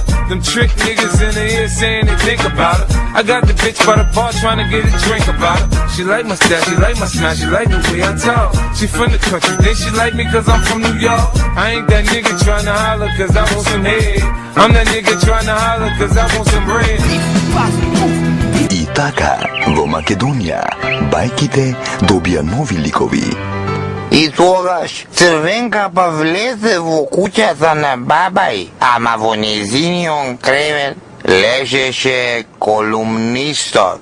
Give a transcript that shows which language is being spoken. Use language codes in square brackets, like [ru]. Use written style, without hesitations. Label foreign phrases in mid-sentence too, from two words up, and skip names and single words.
[en] Them trick niggas in the ear saying they think about her. I got the bitch by the bar trying to get a drink about her. She like my style, she like my smile, she like the way I talk. She from the country, then she like me cause I'm from New York. I ain't that nigga tryna holler cause I want some head. I'm that nigga tryna holler cause I want some bread. [mk] И така, во Македонија, бајките добија нови ликови. И тогаш Црвенка па влезе во куќата на бабај, ама во незиниот кревет лежеше колумнистот.